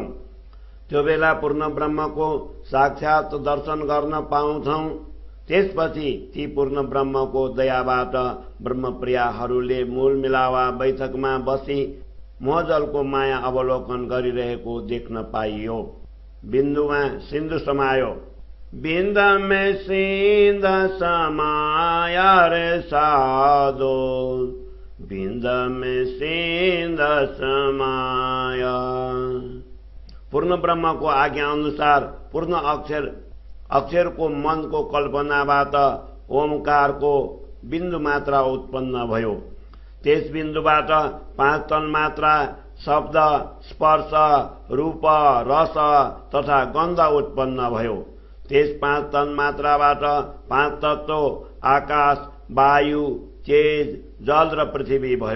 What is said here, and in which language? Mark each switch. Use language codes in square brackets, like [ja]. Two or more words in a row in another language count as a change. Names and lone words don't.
[ne] त्यो बेला पूर्ण ब्रह्मको साक्षात दर्शन गर्न पाउँछौं। त्यसपछि ती पूर्ण ब्रह्मको दयाबाट ब्रह्मप्रियाहरूले मूल मिलावा बैठकमा बसी मोहजलको माया अवलोकन गरिरहेको देख्न पाइयो। बिन्दुमा सिन्धु समायो। [hi] बिन्द में सिंध समाया रे साधो बिन्द में सिंध समाया। [ne] पूर्ण ब्रह्म को आज्ञा अनुसार पूर्ण अक्षर को मन को कल्पनाबाट ओमकार को बिन्दु मात्रा उत्पन्न भयो। त्यस बिन्दुबाट 5 तन मात्रा शब्द स्पर्श रूप रस तथा गन्ध उत्पन्न भयो। त्यस 5 तन मात्राबाट 5 तत्व आकाश वायु तेज जल र पृथ्वी भयो।